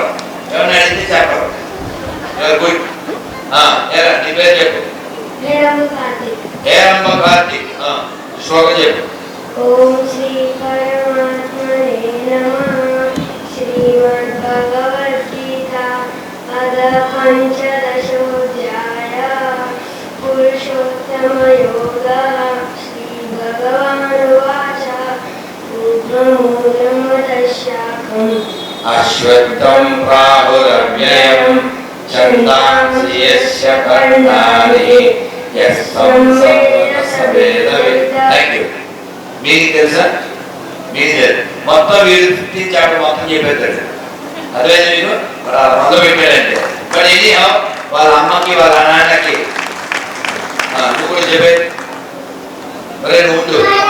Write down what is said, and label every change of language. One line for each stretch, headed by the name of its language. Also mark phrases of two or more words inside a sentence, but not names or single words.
Telugu: ఎవరిని అడిగితే చెప్పరు. గుడ్. ఏరా నీ పేరు చెప్పు. హేరంబ కార్తిక్. శ్లోకం చెప్పు.
Sanskrit: ఓం శ్రీ పరమాత్మనే నమః. శ్రీమద్భగవద్గీత पञ्चदशोऽध्यायः पुरुषोत्तमयोगः श्रीभगवानुवाच ऊर्ध्वमूलमधः अश्वत्थं प्राहुरव्ययं छन्दांसि यस्य पर्णानि यस्तं सवेदवित्.
English: thank you.
Telugu: మీకు తెలుసా? మీకు తెలుసు. మొత్తం వీడు 15 చాప్టర్ మొత్తం చెప్పేస్తాడు. అదేనా మీరు మొదలు పెట్టాడంటే బట్ ఇది వాళ్ళ అమ్మకి వాళ్ళ నాన్నకి నువ్వు కూడా చెప్పే మరే నువ్వు ఉండు.